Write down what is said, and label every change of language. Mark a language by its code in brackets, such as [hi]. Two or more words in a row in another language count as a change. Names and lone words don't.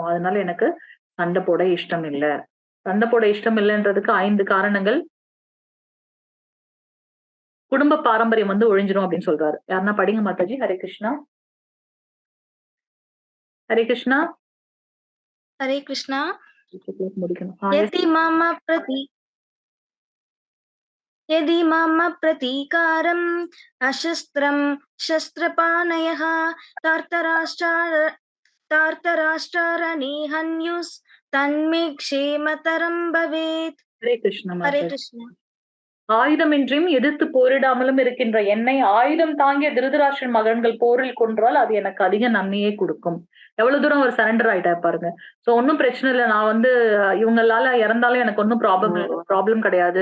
[ta] அதனால எனக்கு சண்டை போட இஷ்டம் இல்ல. சண்டை போட இஷ்டம் இல்லன்றதுக்கு 5 காரணங்கள். குடும்ப பாரம்பரியம் வந்து ஒழிஞ்சிரும் அப்படின்னு சொல்றாரு. யாருன்னா படிங்க மாதாஜி. ஹரே கிருஷ்ணா. ஹரே கிருஷ்ணா. ஹரே கிருஷ்ணா. முடிக்கணும். [sa] यदि मम प्रति यदि मम प्रतीकारम् अशस्त्रं शस्त्रपाणयः तार्तराष्ट्रारणे हन्युस् तन्मे क्षेमतरं भवेत्. [ta] ஹரே கிருஷ்ணா हरे மாதாஜி. कृष्ण. ஆயுதமின்றியும் எதிர்த்து போரிடாமலும் இருக்கின்ற என்னை ஆயுதம் தாங்கிய திருதராஷ்டிரன் மகன்கள் போரில் கொன்றால் அது எனக்கு அதிக நன்மையை கொடுக்கும். எவ்வளவு தூரம் அவர் சரண்டர் ஆயிட்டாரு பாருங்க. சோ ஒன்னும் பிரச்சனை இல்ல. நான் வந்து இவங்களால இறந்தாலும் எனக்கு ஒன்னும் ப்ராப்ளம் கிடையாது.